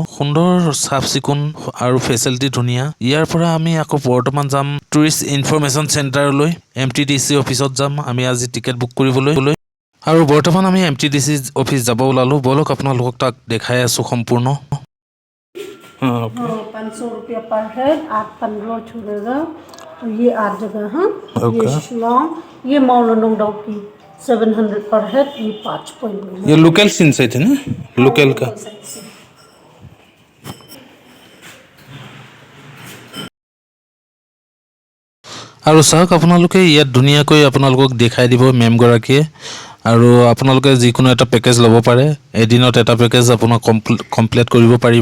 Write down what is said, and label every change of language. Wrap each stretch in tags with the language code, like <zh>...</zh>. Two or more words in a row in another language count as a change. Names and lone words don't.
<as>সুন্দৰ চাফ চিকুণ আৰু ফেচিলিটি ধুনীয়া। ইয়াৰ পৰা আমি আকৌ বৰ্তমান যাম</as> <en>tourist information</en> <as>চেণ্টাৰলৈ, MTDC অফিচত যাম আমি আজি টিকেট বুক কৰিবলৈ। আৰু বৰ্তমান আমি MTDC অফিচ যাব ওলালোঁ। বলক আপোনালোকক তাক দেখাই আছোঁ সম্পূৰ্ণ।</as> <hi>500 रुपया</hi> <en>per head,</en> <hi>8-15 छुड़ेगा। तो ये 8 जगह। हाँ, ये शिलोंग, ये माउलुनुंगडाउ की 700</hi> <en>per head,</en> <hi>ये 5 ये</hi> <en>local scene</en> <hi>से थे ना, लोकल का।</hi> <as>আৰু চাওক আপোনালোকে ইয়াত ধুনীয়াকৈ আপোনালোকক দেখাই দিব মেমগৰাকীয়ে। আৰু আপোনালোকে যিকোনো এটা পেকেজ ল'ব পাৰে। এদিনত এটা পেকেজ আপোনাক কমপ্লিট কৰিব পাৰিব।</as>